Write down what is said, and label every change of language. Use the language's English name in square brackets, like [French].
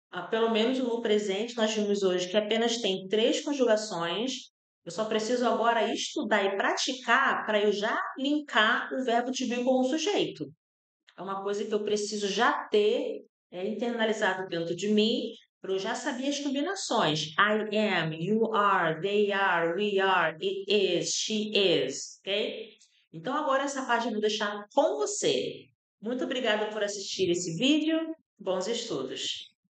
[Portuguese] Pelo menos no presente, nós vimos hoje que apenas tem 3 conjugações. Eu só preciso agora estudar e praticar para eu já linkar o verbo to be com o sujeito. É uma coisa que eu preciso já ter internalizado dentro de mim, para eu já saber as combinações. [English] I am, you are, they are, we are, it is, she is, ok? [Portuguese] Então agora essa parte eu vou deixar com você. Muito obrigada por assistir esse vídeo. Bons estudos!